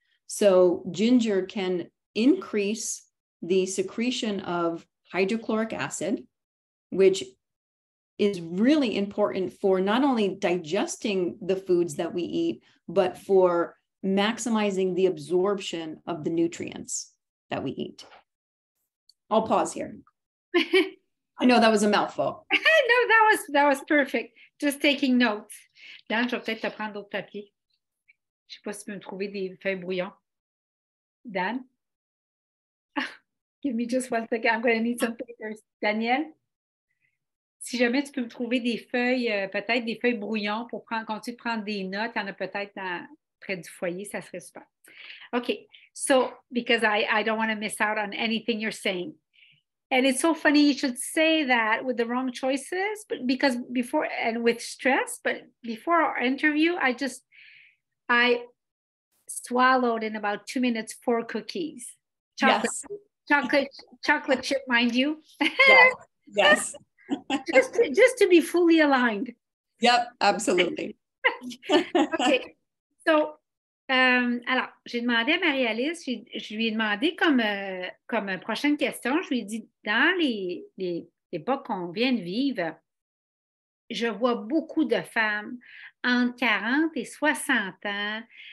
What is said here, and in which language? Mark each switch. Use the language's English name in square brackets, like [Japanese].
[English] So ginger can increase the secretion of hydrochloric acid, which is really important for not only digesting the foods that we eat, but for maximizing the absorption of the nutrients that we eat. I'll pause here. I know that was a mouthful. No, that was perfect. Just taking notes. [French] Dan, je vais peut-être te prendre d'autres papiers. Je ne sais pas si tu peux me trouver des feuilles brouillons. Dan? [English] Give me just 1 second. I'm going to need some papers. Daniel? [French] Si jamais tu peux me trouver des feuilles, peut-être des feuilles brouillons pour continuer de prendre des notes, il y en a peut-être près du foyer, ça serait super. [English] Okay, so because I don't want to miss out on anything you're saying. And it's so funny you should say that with the wrong choices, but because before, and with stress, but before our interview, I swallowed in about 2 minutes 4 cookies. Chocolate, yes. chocolate chip, mind you. Yes. just to be fully aligned. Yep, absolutely. Okay, so [French] alors, j'ai demandé à Marie-Alice, je lui ai demandé comme prochaine question, je lui ai dit, dans l'époque qu'on vient de vivre, je vois beaucoup de femmes entre 40 et 60 ans